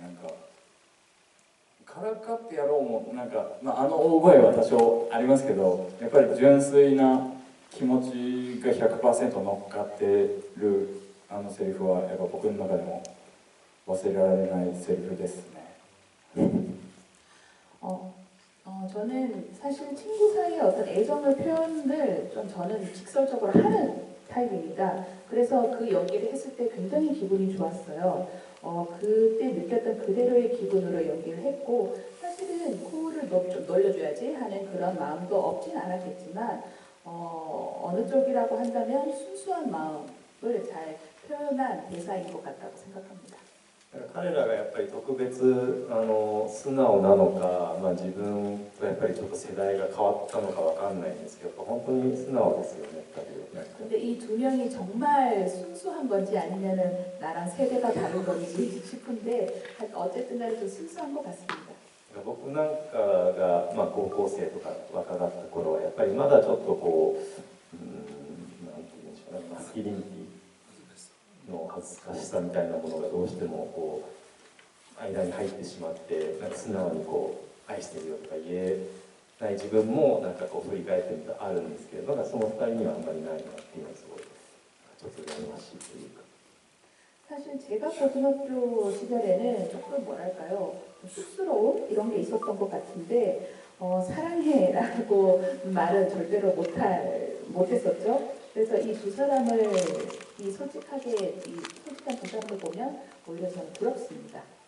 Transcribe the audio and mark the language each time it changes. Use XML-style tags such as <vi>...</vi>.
<ja>なんかからかってやろうもなんか、大声は多少ありますけど、やっぱり純粋な気持ちが 100% 乗っかってるあのセリフはやっぱ僕の中でも忘れられないセリフですね。</ja> <ko>저는 사실 친구 사이의 어떤 애정을 표현을 좀 저는 직설적으로 하는 타입입니다. 그래서 그 연기를 했을 때 굉장히 기분이 좋았어요. 그때 느꼈던 그대로의 기분으로 연기를 했고, 사실은 코를 좀 놀려줘야지 하는 그런 마음도 없진 않았겠지만, 어느 쪽이라고 한다면 순수한 마음을 잘 표현한 대사인 것 같다고 생각합니다.</ko> <ja>彼らがやっぱり特別素直なのか、自分とやっぱりちょっと世代が変わったのかわかんないんですけど、本当に素直ですよね、2人は。</ja> <ko>근데 이 두 명이 정말 순수한 건지 아니면은 나랑 세대가 다른 건지 싶은데, 어쨌든 간에 좀 순수한 것 같습니다.</ko> <ja>僕なんかが、高校生とか若かった頃はやっぱりまだちょっとなんていうんでしょうね、マスキリニティの恥ずかしさみたいなものがどうしても間に入ってしまって、なんか素直に愛してるよとか言えない自分もなんか振り返ってみたらあるんですけれど、その2人にはあんまりないなっていうのはすごいちょっと羨ましいというか。</ja> <ko>사실 제가 고등학교 시절에는 조금 뭐랄까요, 쑥스러움 이런 게 있었던 것 같은데, 사랑해라고 말은 절대로 못했었죠. 그래서 이 두 사람을 이 솔직한 두 사람을 보면 오히려 저는 부럽습니다.</ko>